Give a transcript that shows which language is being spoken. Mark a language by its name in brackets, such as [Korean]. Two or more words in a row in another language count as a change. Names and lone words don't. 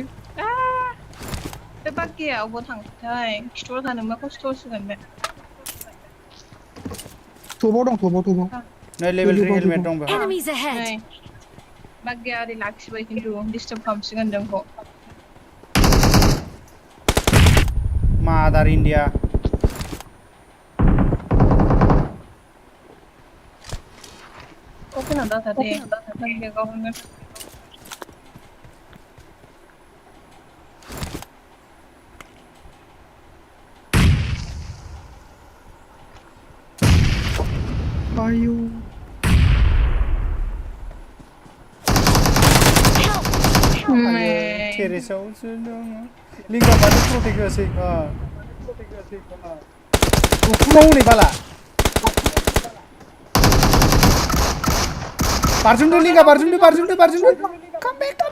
[Bodo] बे बागेया अबाव थांखोथाय खिथुआव थानो मा खस्थ' होसिगोन बे टपाव दं टपाव नै [English] level 3 helmet [Bodo] दं बेहा [English] Enemies ahead! [Bodo] नै बागेया ओरै लाखिबाय खिन्थु डिस्टार्ब खालामसिगोन जोंखौ मादार इन्डिया [Hindi] ओपन होता दे [Bodo] बागेया गावनो आयु टेरेसावसो दङ लिंगा मानो प्रटेक्ट होआसै उखुमाव हनै बाला बारजुमदो लिंगा बारजुमदो [English] Come back